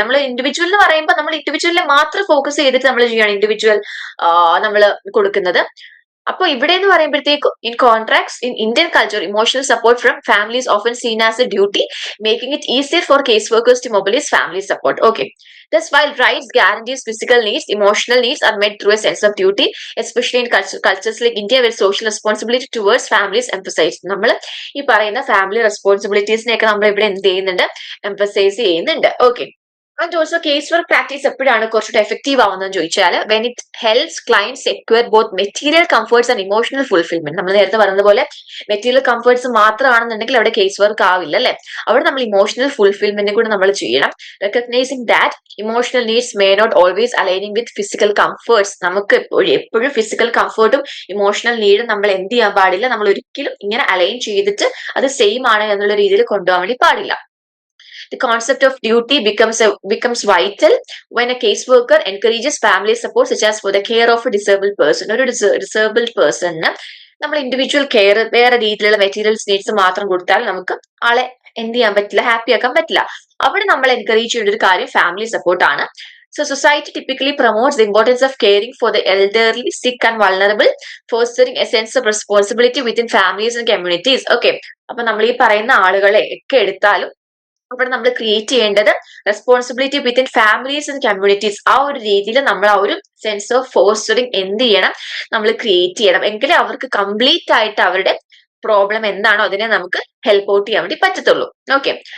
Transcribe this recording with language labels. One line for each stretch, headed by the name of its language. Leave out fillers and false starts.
Malayalam: നമ്മൾ ഇൻഡിവിജ്വൽ എന്ന് പറയുമ്പോൾ നമ്മൾ ഇൻഡിവിജ്വലിനെ മാത്രം ഫോക്കസ് ചെയ്തിട്ട് നമ്മൾ ചെയ്യണം ഇൻഡിവിജ്വൽ നമ്മൾ കൊടുക്കുന്നത്. അപ്പൊ ഇവിടെ എന്ന് പറയുമ്പോഴത്തേക്കും
English: In contracts in Indian culture, emotional support from families often seen as a duty, making it easier for case workers to mobilise family support. Okay. Thus, while rights guarantees physical needs, emotional needs are met through a sense of duty, especially in cultures like India, where social responsibility towards families emphasized.
Malayalam: നമ്മൾ ഈ പറയുന്ന family റെസ്പോൺസിബിലിറ്റീസിനെയൊക്കെ നമ്മൾ ഇവിടെ എന്ത് ചെയ്യുന്നുണ്ട്, emphasise ചെയ്യുന്നുണ്ട്. Okay.
English: and also case work practice
Malayalam: എപ്പോഴാണ് കുറച്ചുകൂടെ എഫക്റ്റീവ് ആവുന്നതെന്ന് ചോദിച്ചാൽ,
English: When it helps clients secure both material comforts and emotional fulfilment.
Malayalam: നമ്മൾ നേരത്തെ പറഞ്ഞതുപോലെ മെറ്റീരിയൽ കംഫർട്ട്സ് മാത്രമാണെന്നുണ്ടെങ്കിൽ അവിടെ കേസ് വർക്ക് ആവില്ല അല്ലെ. അവിടെ നമ്മൾ ഇമോഷണൽ ഫുൾഫിൽമെന്റ് കൂടെ നമ്മൾ ചെയ്യണം.
English: Recognising that emotional needs may not always aligning with physical comforts.
Malayalam: നമുക്ക് എപ്പോഴും ഫിസിക്കൽ കംഫർട്ടും ഇമോഷണൽ നീഡും നമ്മൾ എന്ത് ചെയ്യാൻ പാടില്ല, നമ്മൾ ഒരിക്കലും ഇങ്ങനെ അലൈൻ ചെയ്തിട്ട് അത് സെയിം ആണ് എന്നുള്ള രീതിയിൽ കൊണ്ടുപോകാൻ വേണ്ടി പാടില്ല.
English: The concept of duty becomes vital when a caseworker encourages family support, such as for the care of a disabled person.
Malayalam: ഒരു disabled person നമ്മൾ ഇൻഡിവിജ്വൽ കെയർ വേറെ രീതിയിലുള്ള മെറ്റീരിയൽസ് നീഡ്സ് മാത്രം കൊടുത്താൽ നമുക്ക് ആളെ എന്ത് ചെയ്യാൻ പറ്റില്ല, ഹാപ്പി ആക്കാൻ പറ്റില്ല. അവിടെ നമ്മൾ എൻകറേജ് ചെയ്യേണ്ട ഒരു കാര്യം ഫാമിലി സപ്പോർട്ട് ആണ്.
English: So society typically promotes the importance of caring for the elderly, sick and vulnerable, fostering a sense of responsibility within families and communities. Okay.
Malayalam: അപ്പൊ നമ്മൾ ഈ പറയുന്ന ആളുകളെ ഒക്കെ എടുത്താലും അവിടെ നമ്മൾ ക്രിയേറ്റ് ചെയ്യേണ്ടത്
English: Responsibility within families and communities.
Malayalam: ആ ഒരു രീതിയിൽ നമ്മൾ ആ ഒരു സെൻസ് ഓഫ് ഫോസ്റ്ററിങ് എന്ത് ചെയ്യണം, നമ്മൾ ക്രിയേറ്റ് ചെയ്യണം. എങ്കിലേ അവർക്ക് കംപ്ലീറ്റ് ആയിട്ട് അവരുടെ പ്രോബ്ലം എന്താണോ അതിനെ നമുക്ക് ഹെൽപ്പ് ഔട്ട് ചെയ്യാൻ വേണ്ടി പറ്റത്തുള്ളൂ. ഓക്കെ.